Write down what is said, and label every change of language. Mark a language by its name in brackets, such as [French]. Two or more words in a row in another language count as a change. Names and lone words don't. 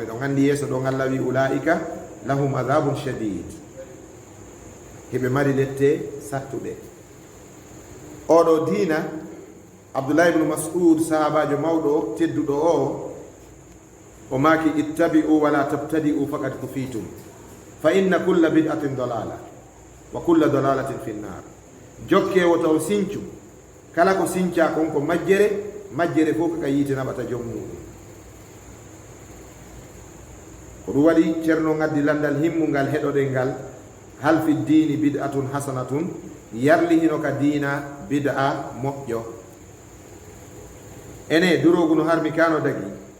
[Fula] eɗon anndi yeeso ɗon allah wi [Arabic] أولئك لهم عذاب شديد [Fula] heɓe mari lette sattuɗe oɗo diina abdoulahi ibnu mas'ud sahabajo mawɗo tedduɗo o maaki [Arabic] اتبعوا ولا تبتدعوا فقد كفيتم فإن كل بدعة ضلالة وكل ضلالة في النار [Fula] jokke woto sincu kala ko sinca kon ko majjere fof kaka yiite naɓata jom muɗum ko ɗum waɗi ceerno ngaddi landal himmungal heɗoɗel ngal [Arabic] هل في الدين بدعة حسنة [Fula] yarli hino ka diina bid'a moƴƴo ene durogu no harmi ka no dagi